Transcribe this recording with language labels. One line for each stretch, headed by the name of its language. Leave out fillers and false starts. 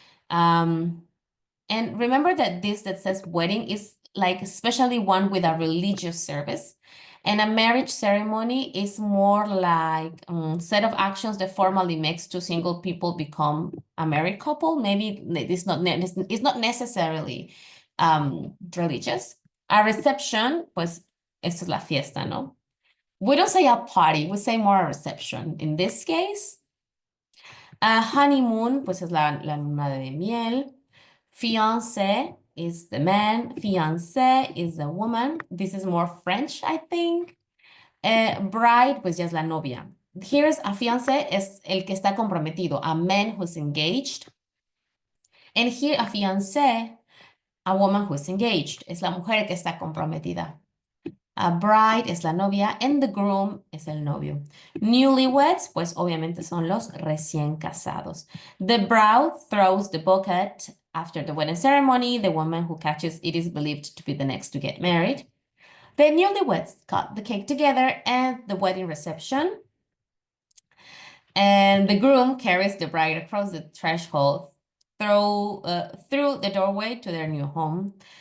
English: And remember that this that says wedding is like especially one with a religious service. And a marriage ceremony is more like a set of actions that formally makes 2 single people become a married couple. Maybe it's not necessarily religious.
Spanish: A reception, pues, esto es la fiesta, ¿no?
English: We don't say a party, we say more a reception in this case.
Spanish: A honeymoon, pues es la luna de miel.
English: Fiancé is the man. Fiancée is the woman. This is more French, I think.
Spanish: Bride, pues ya es la novia.
English: Here's a fiancé,
Spanish: es el que está comprometido,
English: a man who's engaged. And here a fiancée, a woman who's engaged,
Spanish: es la mujer que está comprometida. A bride es la novia
English: and the groom
Spanish: es el novio. Newlyweds, pues obviamente son los recién casados.
English: The bride throws the bouquet after the wedding ceremony. The woman who catches it is believed to be the next to get married. The newlyweds cut the cake together and the wedding reception. And the groom carries the bride across the threshold through the doorway to their new home.